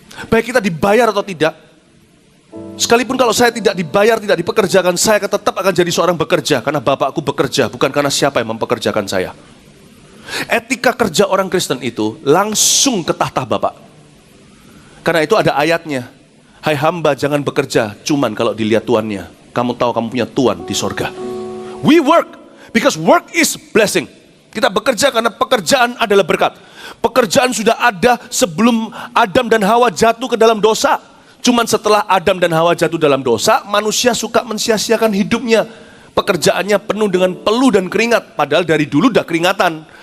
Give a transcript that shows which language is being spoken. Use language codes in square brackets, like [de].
[id] Baik kita dibayar atau tidak. Sekalipun kalau saya tidak dibayar, tidak dipekerjakan, saya tetap akan jadi seorang bekerja. Karena Bapakku bekerja, bukan karena siapa yang mempekerjakan saya. Etika kerja orang Kristen itu langsung ke tahta Bapak. Karena itu ada ayatnya. Hai hamba, jangan bekerja cuman kalau dilihat tuannya. kamu tahu kamu punya Tuhan di sorga. [en] We work because work is blessing. [id] Kita bekerja karena pekerjaan adalah berkat. Pekerjaan sudah ada sebelum Adam dan Hawa jatuh ke dalam dosa. Cuman setelah Adam dan Hawa jatuh dalam dosa, manusia suka mensia-siakan hidupnya. Pekerjaannya penuh dengan peluh dan keringat. Padahal dari dulu udah keringatan.